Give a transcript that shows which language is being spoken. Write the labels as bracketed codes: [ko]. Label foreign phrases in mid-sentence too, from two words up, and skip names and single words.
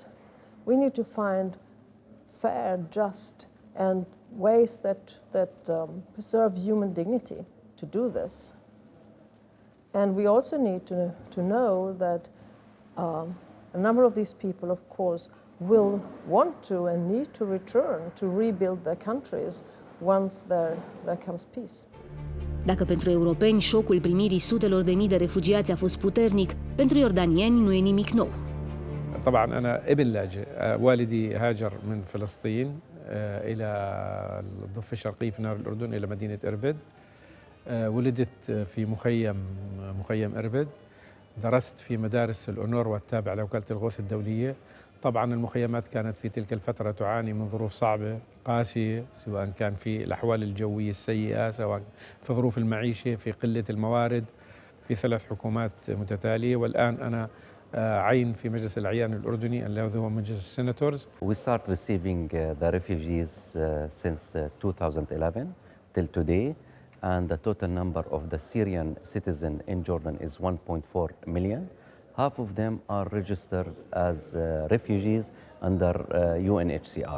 [en] We need to find fair, just, and ways that preserve human dignity to do this. And we also need to know that a number of these people, of course, will want to and need to return to rebuild their countries once there comes peace. [ro] Dacă pentru europeni șocul primirii sutelor de mii de refugiați a fost puternic, pentru iordanieni nu e nimic nou. [ar] طبعا أنا ابن لاجئ والدي هاجر من فلسطين إلى الضفة الشرقية في نهر الأردن إلى مدينة إربد ولدت في مخيم إربد درست في مدارس الأونروا التابعة لوكالة الغوث الدولية. طبعا المخيمات كانت في تلك الفترة تعاني من ظروف صعبة قاسية، سواء كان في الأحوال الجوية السيئة، سواء في ظروف المعيشة، في قلة الموارد، في 3 حكومات متتالية. والآن أنا عين في مجلس الأعيان الأردني الذي هو مجلس السيناتورز. [en] We start receiving the refugees since 2011 till today, and the total number of the Syrian citizens in Jordan is 1.4 million. Half of them are registered as refugees under UNHCR.